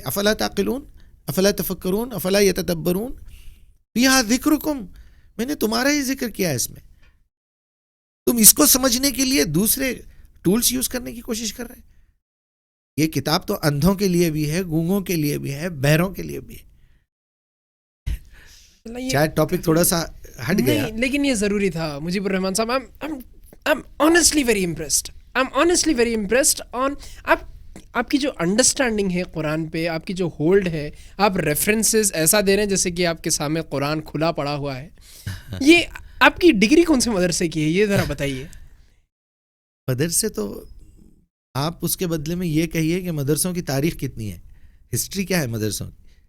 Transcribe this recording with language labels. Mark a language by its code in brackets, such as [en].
[ar] افلا تعقلون، افلا تفکرون، افلا یتدبرون، فیہا ذکرکم، [ur] میں نے تمہارا ہی ذکر کیا ہے اس میں. تم اس کو سمجھنے کے لیے دوسرے ٹولز یوز کرنے کی کوشش کر رہے ہیں. یہ کتاب تو اندھوں کے لیے بھی ہے، گونگوں کے لیے بھی ہے، بہروں کے لیے بھی ہے. شاید ٹاپک تھوڑا سا ہٹ گیا، لیکن یہ ضروری تھا. [en] مجیب الرحمان صاحب، I'm honestly very impressed. I'm honestly very impressed on [ur] آپ کی جو انڈرسٹینڈنگ ہے قرآن پہ، آپ کی جو ہولڈ ہے، آپ ریفرنسز ایسا دے رہے ہیں جیسے کہ آپ کے سامنے قرآن کھلا پڑا ہوا ہے. یہ آپ کی ڈگری کون سے مدرسے کی ہے، یہ ذرا بتائیے. مدرسے تو آپ اس کے بدلے میں یہ کہیے کہ مدرسوں کی تاریخ کتنی ہے، ہسٹری کیا ہے مدرسوں کی.